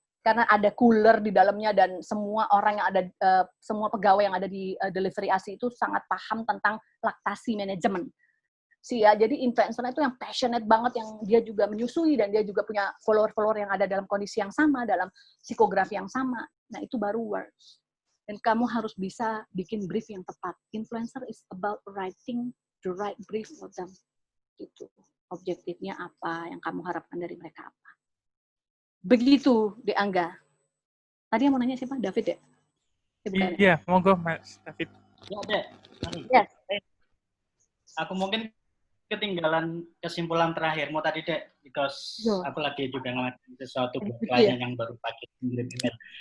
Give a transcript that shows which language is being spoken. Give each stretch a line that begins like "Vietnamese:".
Indonesian: Karena ada cooler di dalamnya, dan semua orang yang ada, semua pegawai yang ada di delivery ASI itu sangat paham tentang laktasi manajemen. Jadi influencer itu yang passionate banget, yang dia juga menyusui dan dia juga punya follower-follower yang ada dalam kondisi yang sama, dalam psikografi yang sama. Nah, itu baru works. Dan kamu harus bisa bikin brief yang tepat.
English: Influencer is about writing the right brief for them.
Indonesian: Gitu. Objektifnya apa, yang kamu harapkan dari mereka apa. Begitu, De Angga. Tadi yang mau nanya siapa? David ya? Iya, monggo Mas David. Ya, Dek.
English: Yes.
Indonesian: Aku mungkin ketinggalan kesimpulan terakhirmu tadi, Dek, because aku lagi juga ngelakuin sesuatu buat klien yang baru pakai email.